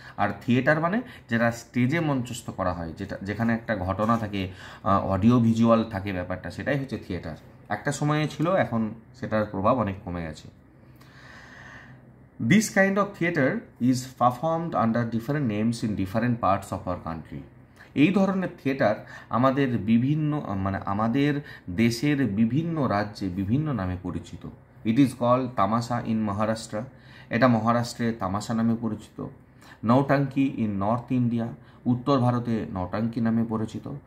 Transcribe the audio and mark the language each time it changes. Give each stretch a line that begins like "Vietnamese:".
Bangla: আর theatre মানে যেটা স্টেজে মঞ্চস্থ করা হয়, যেখানে একটা ঘটনা থাকে, অডিও ভিজুয়াল থাকে ব্যাপারটা, সেটাই হচ্ছে থিয়েটার। একটা সময়ে ছিল, এখন সেটার প্রভাব অনেক কমে গেছে।
English: This kind of theatre is performed under different names in different parts of our country.
Bangla: এই ধরনের থিয়েটার আমাদের আমাদের দেশের বিভিন্ন রাজ্যে বিভিন্ন নামে পরিচিত।
English: it is called Tamasha in Maharashtra,
Bangla: এটা মহারাষ্ট্রে তামাশা নামে পরিচিত।
English: Nautanki in North India,
Bangla: উত্তর ভারতে নৌটাঙ্কি নামে পরিচিত।